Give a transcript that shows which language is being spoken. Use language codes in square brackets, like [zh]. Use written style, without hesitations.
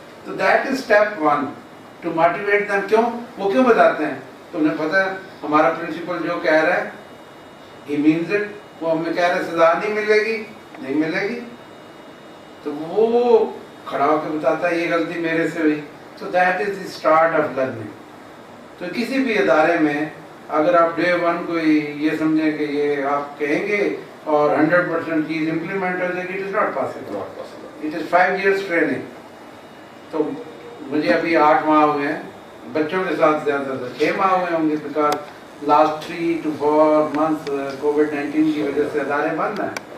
[ur] تو [en] That is step one to motivate them. [ur] کیوں وہ کیوں بتاتے ہیں؟ تو انہیں پتہ ہے ہمارا پرنسپل جو کہہ رہا ہے [en] He means it. [ur] وہ ہمیں کہہ رہے ہیں سزا نہیں ملے گی, نہیں ملے گی, تو وہ کھڑا ہو کے بتاتا ہے یہ غلطی میرے سے ہوئی. [en] تو that is the start of learning. [ur] تو کسی بھی ادارے میں اگر آپ ڈے ون کو یہ سمجھیں کہ یہ آپ کہیں گے اور 100% چیز امپلیمنٹ ہو جائے گی, [en] It is not possible. It is 5 years training. [ur] تو مجھے ابھی 8 ماہ ہوئے ہیں, بچوں کے ساتھ زیادہ 6 ماہ ہوئے ہوں گے, [en] because last 3 to 4 months [ur] COVID-19 کی وجہ سے ادارے بند ہیں.